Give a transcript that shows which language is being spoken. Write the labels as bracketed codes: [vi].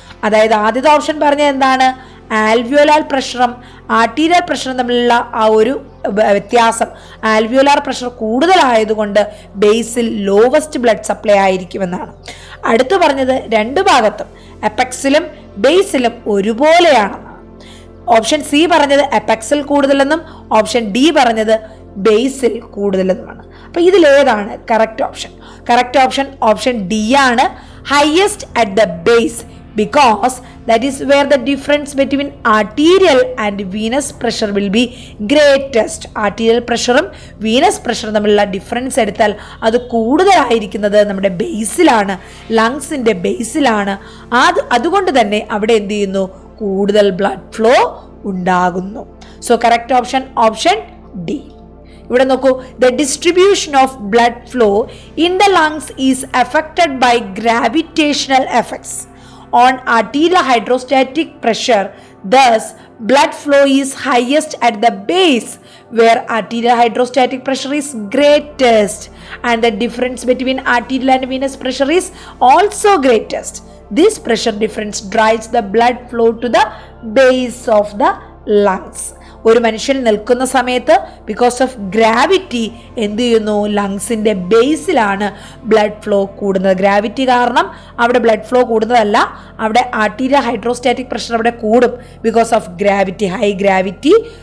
[ml] അതായത് ആദ്യത്തെ ഓപ്ഷൻ പറഞ്ഞത് എന്താണ്? ആൽവിയോലാർ പ്രഷറും ആർട്ടീരിയൽ പ്രഷറും തമ്മിലുള്ള ആ ഒരു വ്യത്യാസം, ആൽവിയോലാർ പ്രഷർ കൂടുതലായതുകൊണ്ട് ബേസിൽ ലോവസ്റ്റ് ബ്ലഡ് സപ്ലൈ ആയിരിക്കുമെന്നാണ്. അടുത്ത് പറഞ്ഞത് രണ്ട് ഭാഗത്തും അപെക്സിലും ബേസിലും ഒരുപോലെയാണെന്നാണ്. ഓപ്ഷൻ സി പറഞ്ഞത് അപെക്സിൽ കൂടുതലെന്നും ഓപ്ഷൻ ഡി പറഞ്ഞത് ബേസിൽ കൂടുതലെന്നുമാണ്. അപ്പോൾ ഇതിലേതാണ് correct option? Correct option option D ആണ്, [en] Highest at the base because that is where the difference between arterial and venous pressure will be greatest. [ml] arterial പ്രഷറും വീനസ് പ്രഷറും തമ്മിലുള്ള ഡിഫറൻസ് എടുത്താൽ അത് കൂടുതലായിരിക്കുന്നത് നമ്മുടെ ബേസിലാണ്, ലങ്സിന്റെ ബേസിലാണ്. അതുകൊണ്ട് തന്നെ അവിടെ എന്ത് ചെയ്യുന്നു? കൂടുതൽ ബ്ലഡ് ഫ്ലോ ഉണ്ടാകുന്നു. [en] So correct option option D. [ml] ഇവിടെ നോക്കൂ, [en] The distribution of blood flow in the lungs is affected by gravitational effects on arterial hydrostatic pressure. Thus blood flow is highest at the base where arterial hydrostatic pressure is greatest and the difference between arterial and venous pressure is also greatest. This pressure difference drives the blood flow to the base of the lungs. [ml] ഒരു മനുഷ്യൻ നിൽക്കുന്ന സമയത്ത് because of gravity എന്ത് ചെയ്യുന്നു? ലങ്സിന്റെ ബേസിലാണ് blood flow കൂടുന്നത്. Gravity കാരണം അവിടെ ബ്ലഡ് ഫ്ലോ കൂടുന്നതല്ല, അവിടെ ആർട്ടീരിയൽ ഹൈഡ്രോസ്റ്റാറ്റിക് പ്രഷർ അവിടെ കൂടും because of gravity, high gravity.